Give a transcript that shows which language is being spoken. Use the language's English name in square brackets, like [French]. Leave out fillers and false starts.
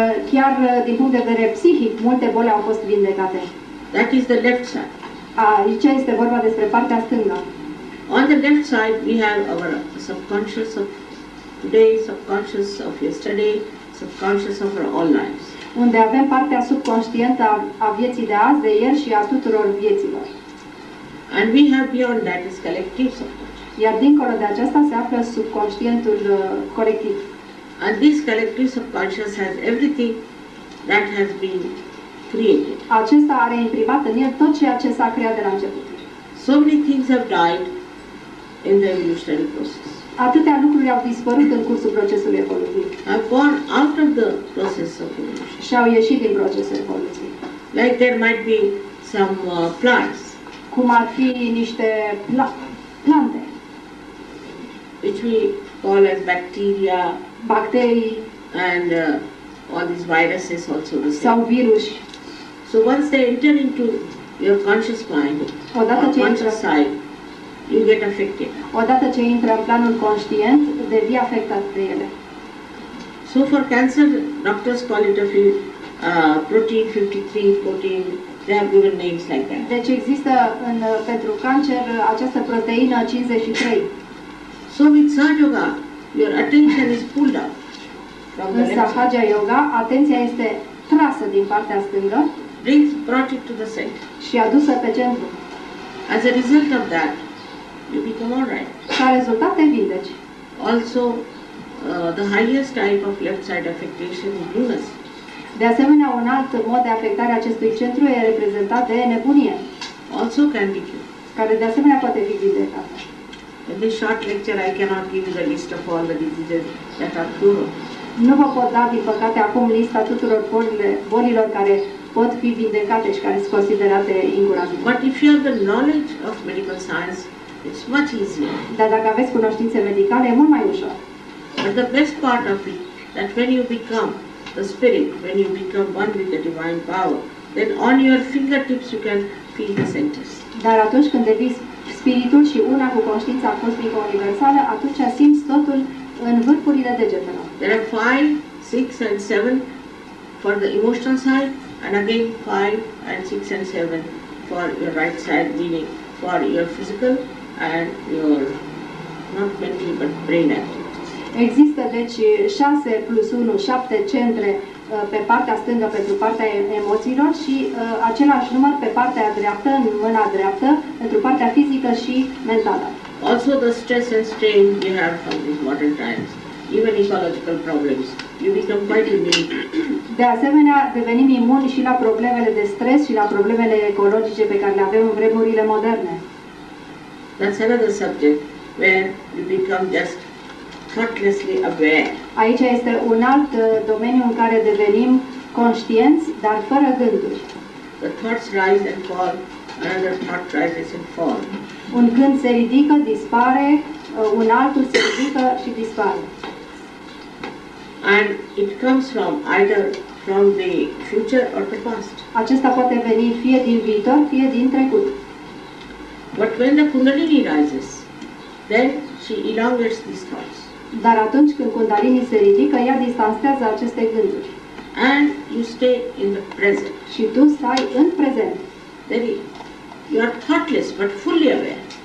[Romanian] Chiar din punct de vedere psihic, multe boli au fost vindecate. [English] That is the left side. [Romanian] Aici este vorba despre partea stângă. [English] On the left side, we have our subconscious of today, subconscious of yesterday, subconscious of our all lives. [Romanian] Unde avem partea subconștientă a vieții de azi, de ieri și a tuturor vieților. [English] And we have beyond that is collective subconscious. [Romanian] Iar dincolo de aceasta se află subconștientul colectiv. [English] And this collective subconscious has everything that has been created. [Romanian] Acesta are imprimat în el tot ceea ce s-a creat de la început. [English] So many things have died in the evolutionary process. [Romanian] Atâtea lucruri au dispărut în cursul procesului evolutiv. [English] Have gone out of the process of evolution. [Romanian] Și au ieșit din procesul evoluției. [English] Like there might be some plants [Romanian] Cum ar fi niște plante, [English] which we call as bacteria [Romanian] bacterii [English] and all these viruses also the [Romanian] sau [English] same. [Romanian] viruși. [English] So once they enter into your conscious mind [Romanian] Odată [English] or [Romanian] ce [English] conscious [Romanian] intră, [English] side, you get affected. [Romanian] odată ce intră în planul conștient, devii afectat de ele. [English] So for cancer, doctors call it a protein 53, protein, they have given names like that. [Romanian] Deci există pentru cancer această proteină 53. [English] So with Sahaja Yoga, your attention is pulled out from the [Romanian] În [English] left side, [Romanian] Sahaja Yoga, atenția este trasă din partea stângă [English] brought it to the center. [Romanian] și adusă pe centru. [English] As a result of that, you become alright. [Romanian] Ca rezultat te vindeci. [English] Also, the highest type of left side affectation is lunacy. [Romanian] De asemenea, un alt mod de afectare a acestui centru e reprezentat de nebunie, [English] Also can be cured. [Romanian] care de asemenea poate fi vindecată. [English] In this short lecture, I cannot give you the list of all the diseases that are curable. [Romanian] Nu vă pot da, din păcate, acum lista tuturor bolilor care pot fi vindecate și care sunt considerate incurabile. [English] But if you have the knowledge of medical science, it's much easier. [Romanian] Dar dacă aveți cunoștințe medicale, e mult mai ușor. [English] But the best part of it, that when you become the spirit, when you become one with the divine power, then on your fingertips you can feel the centers. [Romanian] Dar atunci când devii spiritul și una cu conștiința cosmică universală, atunci simți totul în vârfurile degetelor. [English] There are 5, 6 and 7 for the emotional side, and again 5 and 6 and 7 for your right side, meaning for your physical and your, not mental but brain activity. [Romanian] Există deci 6 plus 1, 7 centre pe partea stângă pentru partea emoțiilor și același număr pe partea dreaptă, în mâna dreaptă, pentru partea fizică și mentală. [English] Also the stress and strain we have from these modern times, even ecological problems, you become quite immune. [Romanian] De asemenea, devenim imuni și la problemele de stres și la problemele ecologice pe care le avem în vremurile moderne. [English] That's another subject where you become just thoughtlessly aware. [Romanian] Aici este un alt domeniu în care devenim conștienți, dar fără gânduri. [English] The thoughts rise and fall, another thought rises and falls. [Romanian] Un gând se ridică, dispare, un altul se ridică și dispare. [English] And it comes from either from the future or the past. [Romanian] Acesta poate veni fie din viitor, fie din trecut. [English] But when the Kundalini rises, then she elongates these thoughts. [Romanian] Dar atunci când Kundalini se ridică, ea distanțează aceste gânduri. [English] And you stay in the present. [Romanian] Și tu stai în prezent. [English] You are thoughtless but fully aware.